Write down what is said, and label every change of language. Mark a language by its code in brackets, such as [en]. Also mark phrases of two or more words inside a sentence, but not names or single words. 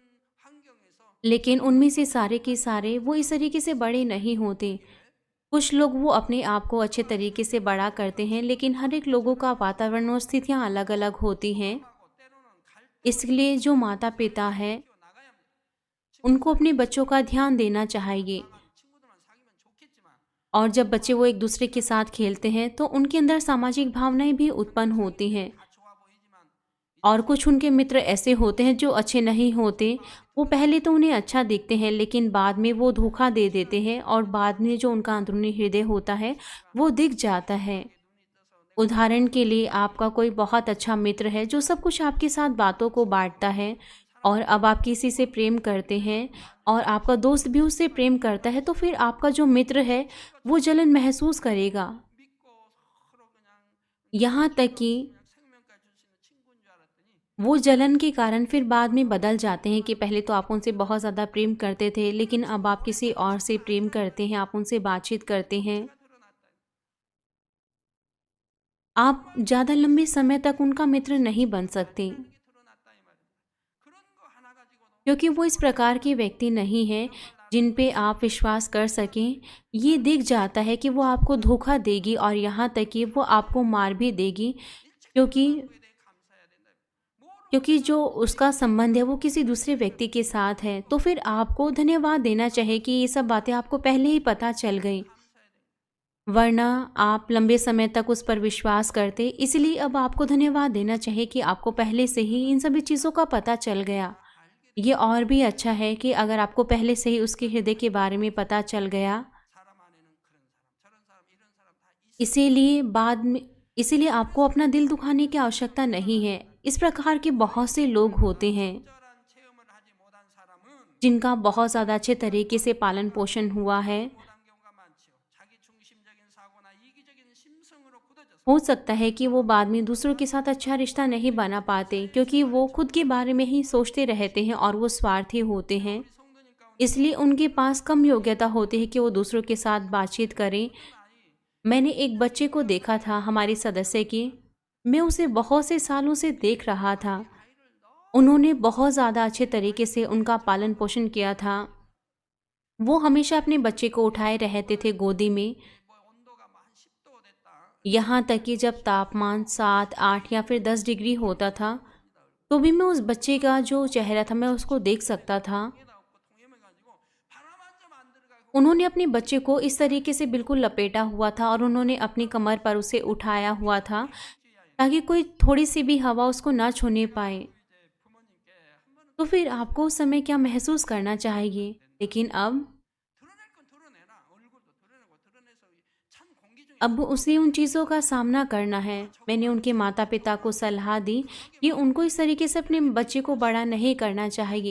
[ko] 환경에서 [hi] लेकिन उनमें से सारे के सारे वो इस तरीके से बड़े नहीं होते। कुछ लोग वो अपने आप को अच्छे तरीके से बड़ा करते हैं, लेकिन हर एक लोगों का वातावरण और स्थितियाँ अलग अलग होती हैं। [ko] 하고 때로는 갈 [hi] इसलिए जो माता पिता है [ko] 나가야 합니다. [hi] उनको अपने बच्चों का ध्यान देना चाहिए। [ko] 친구들만 사귀면 좋겠지만 [hi] और जब बच्चे वो एक दूसरे के साथ खेलते हैं तो उनके अंदर सामाजिक भावनाएं भी उत्पन्न होती हैं। [ko] 다 좋아 보이지만 [hi] और कुछ उनके मित्र ऐसे होते हैं जो अच्छे नहीं होते। वो पहले तो उन्हें अच्छा दिखते हैं लेकिन बाद में वो धोखा दे देते हैं और बाद में जो उनका अंदरूनी हृदय होता है वो दिख जाता है। उदाहरण के लिए आपका कोई बहुत अच्छा मित्र है जो सब कुछ आपके साथ बातों को बांटता है, और अब आप किसी से प्रेम करते हैं और आपका दोस्त भी उससे प्रेम करता है, तो फिर आपका जो मित्र है वो जलन महसूस करेगा। [ko] 믿고 서로 그냥 [hi] यहाँ तक कि [ko] 생명까지 줄 수 있는 친구인 줄 알았더니 [hi] वो जलन के कारण फिर बाद में बदल जाते हैं कि पहले तो आप उनसे बहुत ज़्यादा प्रेम करते थे लेकिन अब आप किसी और से प्रेम करते हैं, आप उनसे बातचीत करते हैं। [ko] 드러났다. [hi] आप ज़्यादा लंबे समय तक उनका मित्र नहीं बन सकते [ko] 이게 드러났다 이 말입니다. 그런 거 하나 가지고도 [hi] क्योंकि वो इस प्रकार के व्यक्ति नहीं हैं जिन पे आप विश्वास कर सकें। ये दिख जाता है कि वो आपको धोखा देगी और यहाँ तक कि वो आपको मार भी देगी, क्योंकि [ko] 그에 대해 감사해야 된다. 뭐로 [hi] क्योंकि जो उसका संबंध है वो किसी दूसरे व्यक्ति के साथ है। तो फिर आपको धन्यवाद देना चाहिए कि ये सब बातें आपको पहले ही पता चल गई, [ko] 감사해야 된다. [hi] वरना आप लंबे समय तक उस पर विश्वास करते। इसलिए अब आपको धन्यवाद देना चाहिए कि आपको पहले से ही इन सभी चीज़ों का पता चल गया। ये और भी अच्छा है कि अगर आपको पहले से ही उसके हृदय के बारे में पता चल गया। [ko] 사람 안에는 그런 사람, 저런 사람, 이런 사람 다 있어. [hi] इसीलिए आपको अपना दिल दुखाने की आवश्यकता नहीं है। इस प्रकार के बहुत से लोग होते हैं [ko] 적절한 체험을 하지 못한 사람은 [hi] जिनका बहुत ज़्यादा अच्छे तरीके से पालन पोषण हुआ है। [ko] 못한 경우가 많지요. 자기 중심적인 사고나 이기적인 심성으로 굳어져서 [hi] हो सकता है कि वो बाद में दूसरों के साथ अच्छा रिश्ता नहीं बना पाते क्योंकि वो खुद के बारे में ही सोचते रहते हैं और वो स्वार्थी होते हैं। [ko] 우리 성도님 가운데 [hi] इसलिए उनके पास कम योग्यता होती है कि वो दूसरों के साथ बातचीत करें। मैंने एक बच्चे को देखा था, हमारी सदस्य की। मैं उसे बहुत से सालों से देख रहा था। उन्होंने बहुत ज़्यादा अच्छे तरीके से उनका पालन पोषण किया था। वो हमेशा अपने बच्चे को उठाए रहते थे गोदी में। [ko] 뭐 온도가 뭐 한 10도 됐다. [hi] यहाँ तक कि जब तापमान 7, 8 या फिर 10 डिग्री होता था तो भी मैं उस बच्चे का जो चेहरा था मैं उसको देख सकता था। [ko] 통에다 없고 통염해가지고 바람 한 점 안 들어가고 [hi] उन्होंने अपने बच्चे को इस तरीके से बिल्कुल लपेटा हुआ था और उन्होंने अपनी कमर पर उसे उठाया हुआ था ताकि कोई थोड़ी सी भी हवा उसको ना छूने पाए। [ko] 이제 부모님께 한 번은 [hi] तो फिर आपको उस समय क्या महसूस करना चाहिए? लेकिन अब अब उसे उन चीज़ों का सामना करना है। मैंने उनके माता पिता को सलाह दी कि उनको इस तरीके से अपने बच्चे को बड़ा नहीं करना चाहिए।